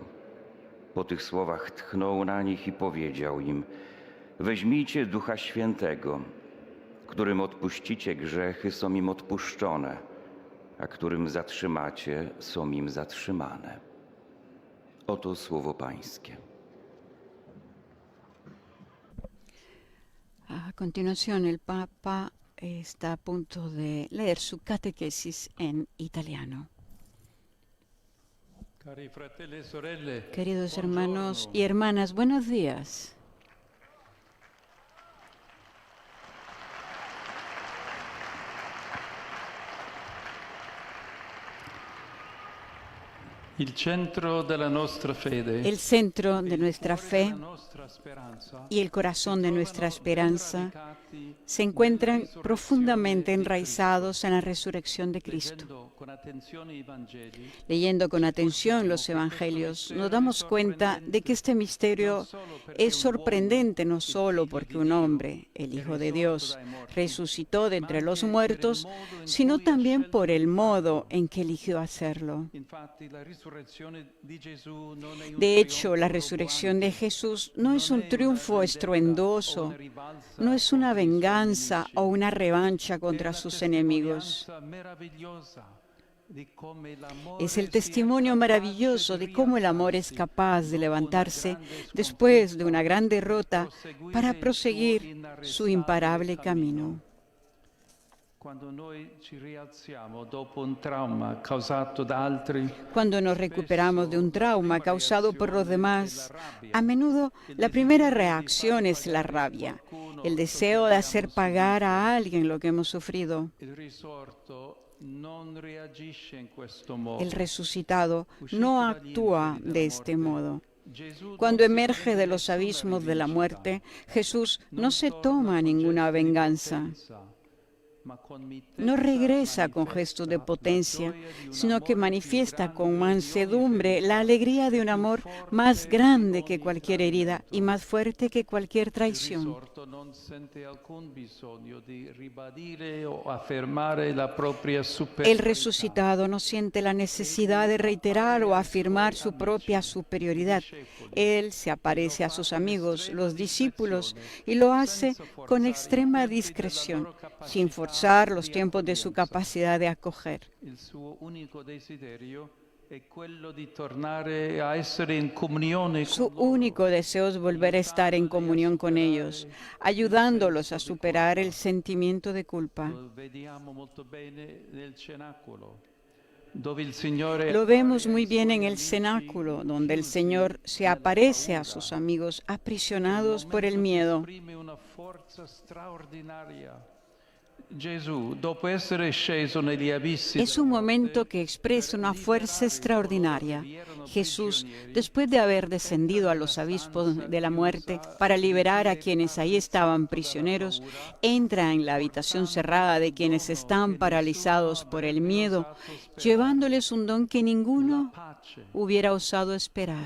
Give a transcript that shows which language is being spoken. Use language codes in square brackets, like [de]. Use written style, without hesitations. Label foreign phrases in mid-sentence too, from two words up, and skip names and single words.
[pl] Po tych słowach tchnął na nich i powiedział im: weźmijcie Ducha Świętego, którym odpuścicie grzechy, są im odpuszczone, a którym zatrzymacie, są im zatrzymane. Oto słowo Pańskie. [es] A continuación, el Papa está a punto de leer su catequesis en italiano. [it] Cari fratelli e sorelle, [es] Queridos hermanos y hermanas, buenos días. [it] il centro della nostra fede, [es] El centro de nuestra fe [it] la nostra speranza, [es] y el corazón de nuestra esperanza se encuentran profundamente enraizados en la resurrección de Cristo. [it] leggendo con attenzione i Vangeli, [es] Leyendo con atención los evangelios, nos damos cuenta de que este misterio es sorprendente no solo porque un hombre, el Hijo de Dios, resucitó de entre los muertos, sino también por el modo en que eligió hacerlo. [it] infatti la risurrezione di Gesù non è un [es] De hecho, la [it] trionfo [es] resurrección de [it] roboante, [es] Jesús no es un triunfo estruendoso, no es una venganza o una revancha contra sus enemigos. Es el testimonio maravilloso de cómo el amor es capaz de levantarse después de una gran derrota para proseguir su imparable camino. [it] Quando noi ci rialziamo dopo un trauma causato da altri, [es] Cuando nos recuperamos de un trauma causado por los demás, a menudo la primera reacción es la rabia, el deseo de hacer pagar a alguien lo que hemos sufrido. [it] il risorto non reagisce in questo modo. [es] El resucitado no actúa de este modo. [it] Gesù [es] Cuando emerge de los abismos de la muerte, Jesús no se toma ninguna venganza. No regresa con gestos de potencia, sino que manifiesta con mansedumbre la alegría de un amor más grande que cualquier herida y más fuerte que cualquier traición. [it] risorto non sente alcun bisogno di ribadire o affermare la propria [es] El [it] superiorità. [es] resucitado no siente la necesidad de reiterar o afirmar su propia superioridad. Él se aparece a sus amigos, los discípulos, y lo hace con extrema discreción, sin forzar los tiempos de su capacidad de acoger. [it] Il suo unico desiderio è quello di tornare a essere in comunione [es] Su [it] con loro. [es] único deseo es volver a estar en comunión con ellos, ayudándolos a superar el sentimiento de culpa. [it] Lo vediamo molto bene nel cenacolo, dove il Signore [es] Lo vemos muy bien en el cenáculo, donde el Señor se aparece a sus amigos aprisionados por el miedo. [it] esprime una forza straordinaria. Gesù, dopo essere sceso negli abissi [es] Es un momento que expresa una fuerza extraordinaria. Jesús, después de haber descendido a los abismos de la muerte para liberar a quienes ahí estaban prisioneros, entra en la habitación cerrada de quienes están paralizados por el miedo, llevándoles un don que ninguno hubiera osado esperar: